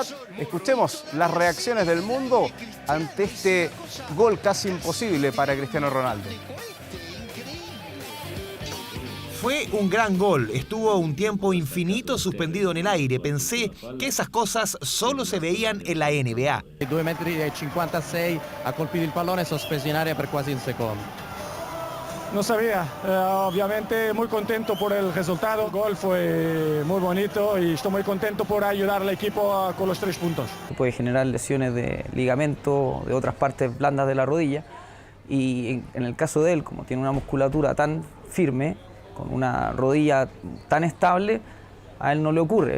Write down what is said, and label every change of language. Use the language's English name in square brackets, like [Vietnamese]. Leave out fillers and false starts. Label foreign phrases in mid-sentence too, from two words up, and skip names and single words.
[Spanish] Escuchemos las reacciones del mundo ante este gol casi imposible para Cristiano Ronaldo. Fue un gran gol, estuvo un tiempo infinito suspendido en el aire. Pensé que esas cosas solo se veían en la NBA. [Italian] 2,56 metri ha colpito il pallone sospeso in aria per quasi un secondo. [Spanish] No sabía, obviamente muy contento por el resultado. El gol fue muy bonito y estoy muy contento por ayudar al equipo con los 3 puntos. Puede generar lesiones de ligamento, de otras partes blandas de la rodilla, y en el caso de él, como tiene una musculatura tan firme, con una rodilla tan estable, a él no le ocurre.